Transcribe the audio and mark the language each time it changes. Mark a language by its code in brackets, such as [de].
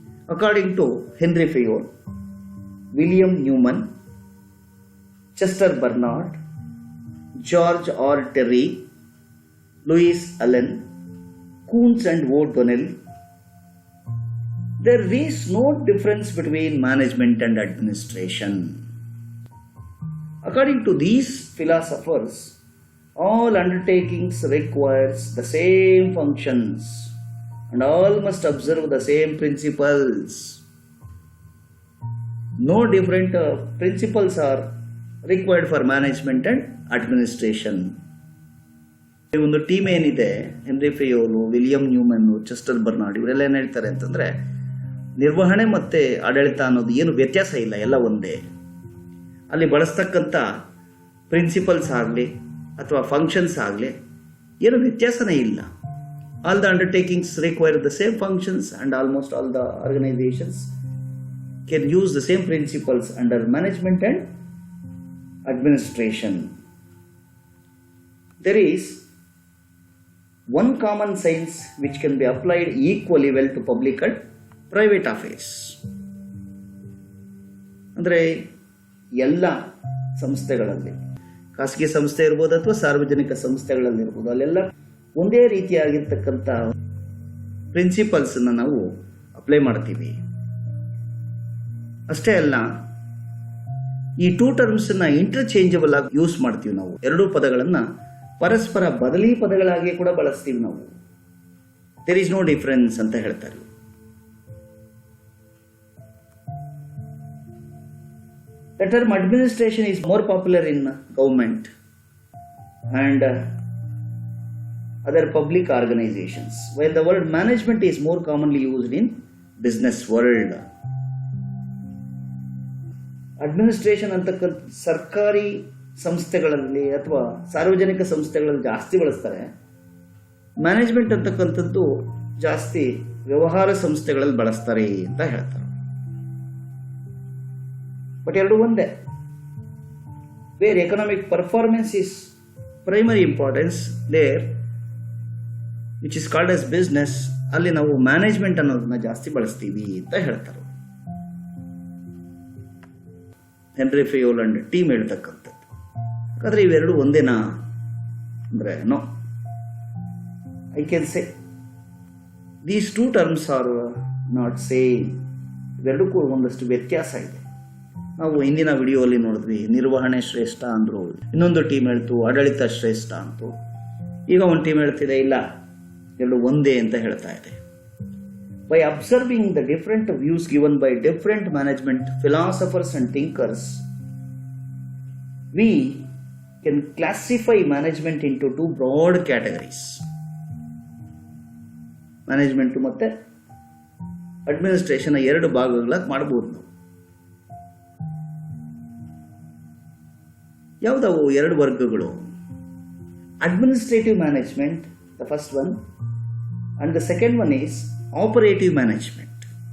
[en] According to Henri Fayol, William Newman, Chester Barnard, George R Terry, Louis Allen, Koontz and O'Donnell, there is no difference between management and administration. According to these philosophers, all undertakings requires the same functions and all must observe the same principles. No different principles are required for management and administration. [kn] ಒಂದು team ಏನಿದೆ, henry ಫೆಯೋಲು, William Neumann, Chester Bernard, ಇವರೆಲ್ಲ ಏನು ಹೇಳ್ತಾರೆ ಅಂತಂದ್ರೆ, ನಿರ್ವಹಣೆ ಮತ್ತೆ ಆಡಳಿತ ಅನ್ನೋದು ಏನು ವ್ಯತ್ಯಾಸ ಇಲ್ಲ, ಎಲ್ಲ ಒಂದೇ. ಅಲ್ಲಿ ಬಳಸ್ತಕ್ಕಂಥ ಪ್ರಿನ್ಸಿಪಲ್ಸ್ ಆಗಲಿ ಅಥವಾ ಫಂಕ್ಷನ್ಸ್ ಆಗಲಿ ಏನು ವ್ಯತ್ಯಾಸನೇ ಇಲ್ಲ. [en] All the undertakings require the same functions and almost all the organisations can use the same principles under management and administration. There is one common sense which can be applied equally well to public and private affairs. [kn] ಅಂದರೆ ಎಲ್ಲ ಸಂಸ್ಥೆಗಳಲ್ಲಿ, ಖಾಸಗಿ ಸಂಸ್ಥೆ ಇರ್ಬೋದು ಅಥವಾ ಸಾರ್ವಜನಿಕ ಸಂಸ್ಥೆಗಳಲ್ಲಿ ಇರ್ಬೋದು, ಅಲ್ಲೆಲ್ಲ ಒಂದೇ ರೀತಿಯಾಗಿರ್ತಕ್ಕಂಥ ಪ್ರಿನ್ಸಿಪಲ್ಸ್ ನಾವು ಅಪ್ಲೈ ಮಾಡ್ತೀವಿ. ಅಷ್ಟೇ ಅಲ್ಲ, ಈ [en] two terms interchangeable [kn] ಆಗಿ ಯೂಸ್ ಮಾಡ್ತೀವಿ ನಾವು. ಎರಡೂ ಪದಗಳನ್ನ ಪರಸ್ಪರ ಬದಲಿ ಪದಗಳಾಗಿ ಕೂಡ ಬಳಸ್ತೀವಿ ನಾವು. [en] there is no difference [kn] ಅಂತ ಹೇಳ್ತಾರೆ. [en] The term administration is more popular in government and other public organizations, while the word management is more commonly used in business world. [kn] Administration ಅಂತಕ್ಕಂಥ ಸರ್ಕಾರಿ ಸಂಸ್ಥೆಗಳಲ್ಲಿ ಅಥವಾ ಸಾರ್ವಜನಿಕ ಸಂಸ್ಥೆಗಳಲ್ಲಿ ಜಾಸ್ತಿ ಬಳಸ್ತಾರೆ. ಮ್ಯಾನೇಜ್ಮೆಂಟ್ ಅಂತಕ್ಕಂಥದ್ದು ಜಾಸ್ತಿ ವ್ಯವಹಾರ ಸಂಸ್ಥೆಗಳಲ್ಲಿ ಬಳಸ್ತಾರೆ ಅಂತ ಹೇಳ್ತಾರೆ. [en] but [kn] ಎರಡು ಒಂದೇ. [en] where economic performance is primary importance, there which is called as business, [kn] ಅಲ್ಲಿ ನಾವು ಮ್ಯಾನೇಜ್ಮೆಂಟ್ ಅನ್ನೋದನ್ನ ಜಾಸ್ತಿ ಬಳಸ್ತೀವಿ ಅಂತ ಹೇಳ್ತಾರೆ. ಹೆನ್ರಿ ಫೆಯೋಲ್ ಅಂಡ್ ಟೀಮ್ ಹೇಳ್ತಕ್ಕಂಥದ್ದು. ಹಾಗಾದ್ರೆ ಇವೆರಡು ಒಂದೇನಾ ಅಂದ್ರೆ no. [en] I can say these two terms are not same. [kn] ಇವೆರಡಕ್ಕೂ ಒಂದಷ್ಟು ವ್ಯತ್ಯಾಸ ಇದೆ. ನಾವು ಹಿಂದಿನ ವಿಡಿಯೋಲ್ಲಿ ನೋಡಿದ್ವಿ, ನಿರ್ವಹಣೆ ಶ್ರೇಷ್ಠ ಅಂದ್ರು, ಇನ್ನೊಂದು ಟೀಮ್ ಹೇಳ್ತು ಆಡಳಿತ ಶ್ರೇಷ್ಠ ಅಂತು. ಈಗ ಒಂದು ಟೀಮ್ ಹೇಳ್ತಿದೆ ಇಲ್ಲ, ಎರಡು ಒಂದೇ ಅಂತ ಹೇಳ್ತಾ ಇದೆ. [en] By observing the different views given by different management philosophers and thinkers, we can classify management into two broad categories. [kn] Management ಮತ್ತೆ ಅಡ್ಮಿನಿಸ್ಟ್ರೇಷನ್ ಎರಡು ಭಾಗಗಳಾಗಿ ಮಾಡಬಹುದು ನಾವು. ಯಾವುದವು ಎರಡು ವರ್ಗಗಳು? [en] Administrative management, the first one, and the second one is operative management.